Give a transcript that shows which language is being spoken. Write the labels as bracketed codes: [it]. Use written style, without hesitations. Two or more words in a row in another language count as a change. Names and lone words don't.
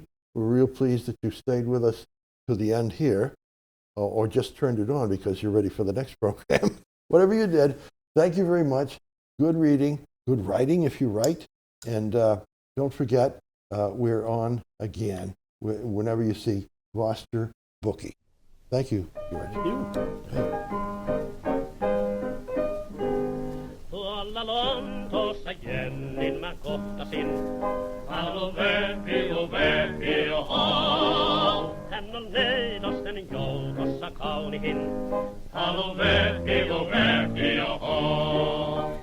[en] We're real pleased that you stayed with us to the end here, or just turned it on because you're ready for the next program. Whatever you did, thank you very much. Good reading, good writing if you write. And don't forget, we're on again whenever you see Gloucester Bookie. Thank you, George. Thank you. [fi] Tuolla Lontoossa Jennin mä kohtasin. Halo Vepi, oho. Hän on neidosten joukossa kaunihin. Halo Vepi, oho.